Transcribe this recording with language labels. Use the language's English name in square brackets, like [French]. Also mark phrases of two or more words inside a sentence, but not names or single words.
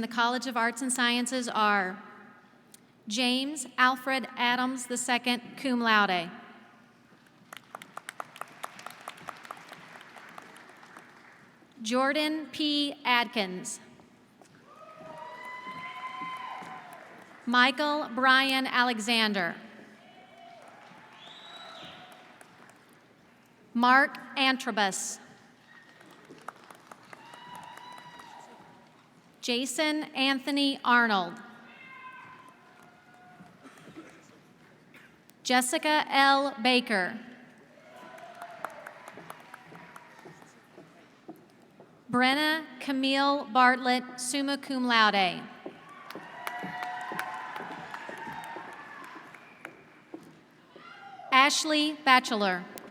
[English] the College of Arts and Sciences are James Alfred Adams II, [Latin] cum laude. [English] Jordan P. Adkins. Michael Brian Alexander. Mark Antrobus. Jason Anthony Arnold. Jessica L. Baker. Brenna Camille Bartlett, [Latin] summa cum laude. [English] Ashley Batchelor.